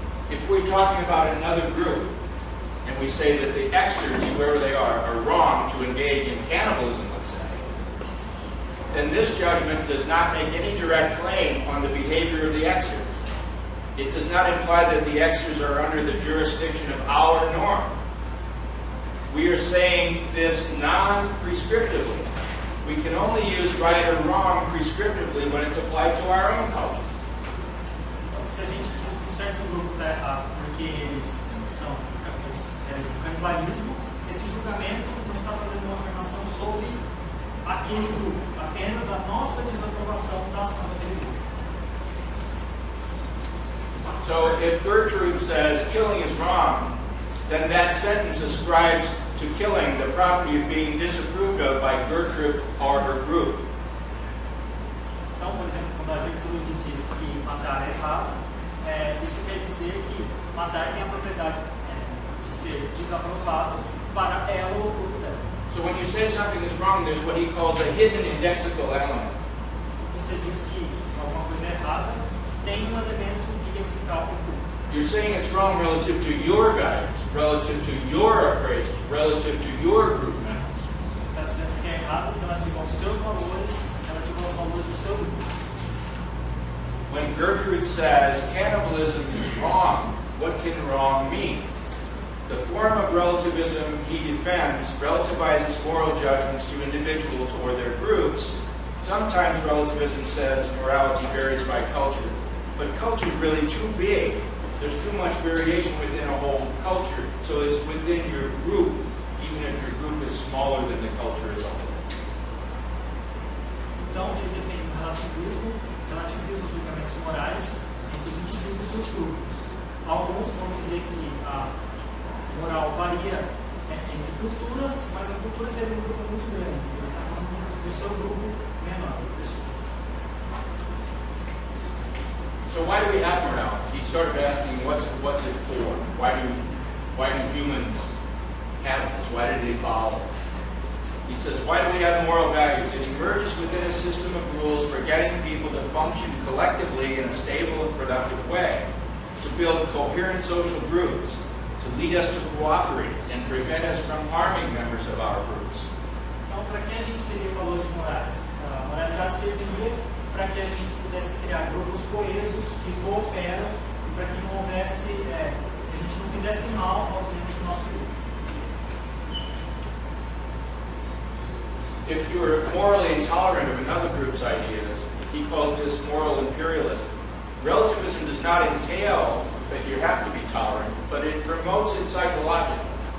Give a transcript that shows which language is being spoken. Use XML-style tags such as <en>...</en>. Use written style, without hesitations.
<en>If we're talking about another group, and we say that the Xers, whoever they are wrong to engage in cannibalism, let's say, then this judgment does not make any direct claim on the behavior of the Xers. It does not imply that the Xers are under the jurisdiction of our norm. We are saying this non-prescriptively. We can only use right or wrong prescriptively when it's applied to our own culture.</en> <pt>Então, se a gente diz que um certo grupo está errado porque eles realizam canibalismo, esse julgamento não está fazendo uma afirmação sobre aquele grupo, apenas a nossa desaprovação da ação daquele grupo.</pt> <en>So if Gertrude says killing is wrong, then that sentence ascribes to killing the property of being disapproved of by Gertrude or her group.</en> <pt>Então, por exemplo, quando a Gertrude diz que matar é errado, isso quer dizer que matar tem a propriedade de ser desaprovado para ela ou o grupo dela.</pt> <en>So when you say something is wrong, there's what he calls a hidden indexical element.</en> <pt>Você diz que alguma coisa é errada, tem um elemento indexical no grupo.</pt> <en>You're saying it's wrong relative to your values, relative to your appraisal, relative to your group members.</en> <pt>Você está dizendo que é errado relativo aos seus valores, relativo aos valores do seu grupo.</pt> <en>When Gertrude says cannibalism is wrong, what can wrong mean? The form of relativism he defends relativizes moral judgments to individuals or their groups. Sometimes relativism says morality varies by culture, but culture is really too big. There's too much variation within a whole culture, so it's within your group, even if your group is smaller than the culture as a whole.</en> <pt>Então, ele defende o relativismo, relativiza os julgamentos morais entre os indivíduos e os grupos. Alguns vão dizer que a moral varia entre culturas, mas a cultura seria um grupo muito grande. Ele está falando do seu grupo menor de pessoas.</pt> <en>So why do we have morality? He's sort of asking, what's it for? Why do humans have this? Why did it evolve? He says, why do we have moral values? It emerges within a system of rules for getting people to function collectively in a stable and productive way, to build coherent social groups, to lead us to cooperate and prevent us from harming members of our groups.</en> <pt>Então, para que a gente teria valores morais? A moralidade serviria para que a gente pudesse criar grupos coesos que cooperam e para que não houvesse, que a gente não fizesse mal aos membros do nosso grupo.</pt> <en>If you are morally intolerant of another group's ideas, he calls this moral imperialism. Relativism does not entail that you have to be tolerant, but it promotes it psychologically.</en>